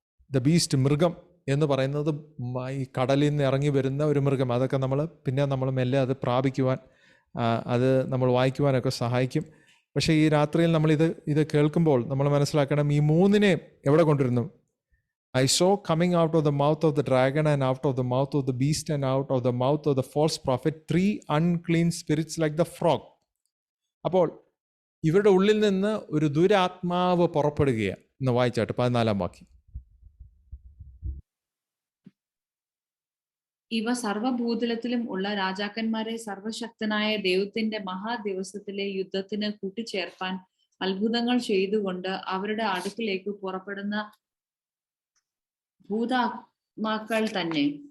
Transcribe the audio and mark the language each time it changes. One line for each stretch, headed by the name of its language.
Malayalam: The beast, മൃഗം എന്ന് പറയുന്നത് ഈ കടലിൽ നിന്ന് ഇറങ്ങി വരുന്ന ഒരു മൃഗം. അതൊക്കെ നമ്മൾ മെല്ലെ അത് പ്രാപിക്കുവാൻ, അത് നമ്മൾ വായിക്കുവാനൊക്കെ സഹായിക്കും. പക്ഷേ ഈ രാത്രിയിൽ ഇത് കേൾക്കുമ്പോൾ നമ്മൾ മനസ്സിലാക്കണം, ഈ 3നെ എവിടെ കൊണ്ടുവരുന്നു?
English: I saw coming out of the mouth of the dragon and out of the mouth of the beast and out of the mouth of the false prophet 3 unclean spirits like the frog.
Malayalam: അപ്പോൾ ഇവരുടെ ഉള്ളിൽ നിന്ന് ഒരു ദുരാത്മാവ് പുറപ്പെടുകയാണ് എന്ന് വായിച്ചാട്ട് 14-ാം വാക്യം. ഇവ സർവഭൂതലത്തിലും ഉള്ള രാജാക്കന്മാരെ സർവശക്തനായ ദൈവത്തിന്റെ മഹാദിവസത്തിലെ യുദ്ധത്തിന് കൂട്ടിച്ചേർപ്പാൻ അത്ഭുതങ്ങൾ ചെയ്തുകൊണ്ട് അവരുടെ അടുക്കിലേക്ക് പുറപ്പെടുന്ന ഭൂതാത്മാക്കൾ തന്നെ.